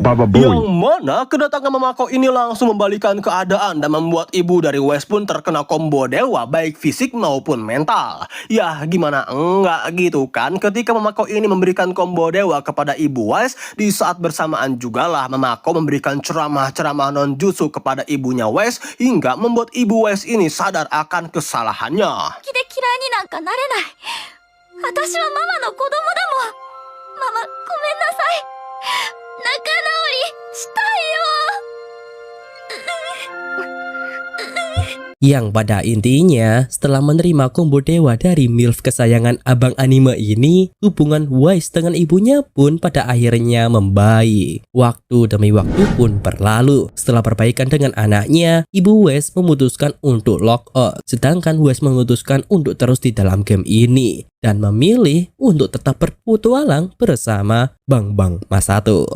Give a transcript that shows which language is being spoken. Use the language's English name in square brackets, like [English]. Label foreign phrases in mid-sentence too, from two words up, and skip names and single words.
[Indonesian] Yang mana kedatangan Mamako ini langsung membalikan keadaan dan membuat ibu dari West pun terkena combo dewa baik fisik maupun mental. Ya gimana enggak gitu kan, ketika Mamako ini memberikan combo dewa kepada ibu West, di saat bersamaan juga lah Mamako memberikan ceramah-ceramah non-jutsu kepada ibunya West hingga membuat ibu West ini sadar akan kesalahannya. [Japanese] 気で嫌いになんかなれない。私はママの子供だもん。ママ、ごめんなさい。仲直りしたいよ。 [Indonesian] Yang pada intinya, setelah menerima combo dewa dari MILF kesayangan abang anime ini, hubungan Wise dengan ibunya pun pada akhirnya membaik. Waktu demi waktu pun berlalu. Setelah perbaikan dengan anaknya, ibu Wise memutuskan untuk [English] lock out, [Indonesian] sedangkan Wise memutuskan untuk terus di dalam game ini dan memilih untuk tetap berpetualang bersama Bang Masato.